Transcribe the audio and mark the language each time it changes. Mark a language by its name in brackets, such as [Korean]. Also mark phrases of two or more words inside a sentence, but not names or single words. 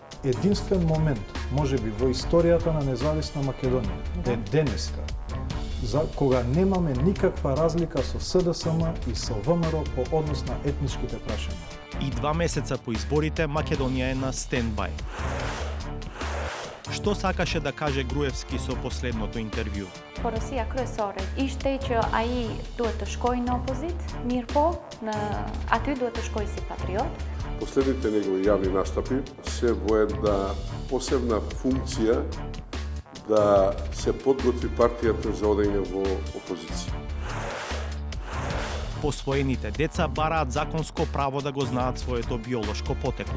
[Macedonian] Единствен момент, можеби во историјата на независна Македонија, е денеска, за кога немаме никаква разлика со СДСМ и со ВМРО по однос на етничките прашања. И 2 месеца по изборите Македонија е на стендбај. Што сакаше да каже Груевски со последното интервју? [Albanian] Porosia kryesore ishte që ai duhet të shkojë në opozit, mirë po, aty duhet të shkojë si patriot. [Macedonian] Последните негови јавни настапи се во една посебна функција да се подготви партијата за одење во опозиција. Посвоените деца бараат законско право да го знаат своето биолошко потекло.